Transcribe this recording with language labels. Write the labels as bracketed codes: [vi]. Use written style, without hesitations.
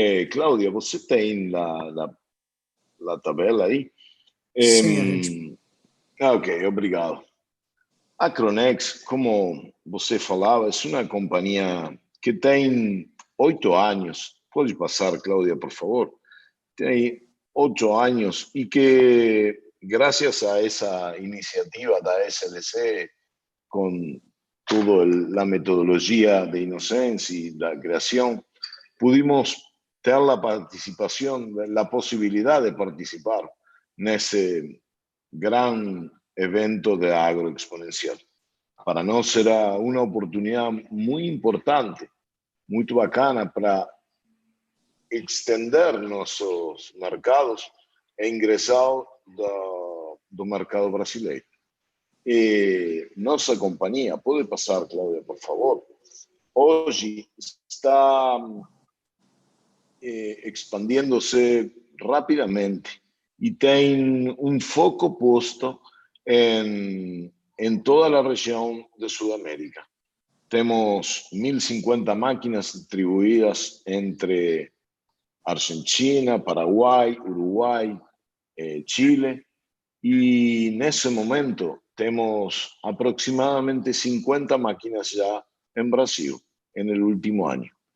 [pt] Cláudia, você tem a tabela aí? Sim, Ok, obrigado. A Acronex, como você falava, é uma companhia que tem 8 anos. Pode passar, Cláudia, por favor. Tem [es] 8 años y que gracias a esa iniciativa de SLC con toda la metodología de Innocence y la creación, pudimos tener la participación, la posibilidad de participar en ese gran evento de agroexponencial. Para nosotros será una oportunidad muy importante, muy bacana para extender nuestros mercados e ingresar [pt] do mercado brasileiro. Nossa companhia, pode passar, Cláudia, por favor, hoje está expandindo-se rapidamente e tem um foco posto em toda a região de Sudamérica. Temos 1.050 máquinas distribuídas entre Argentina, Paraguai, Uruguai, Chile, [es] y en ese momento tenemos aproximadamente 50 máquinas ya en Brasil en el último año.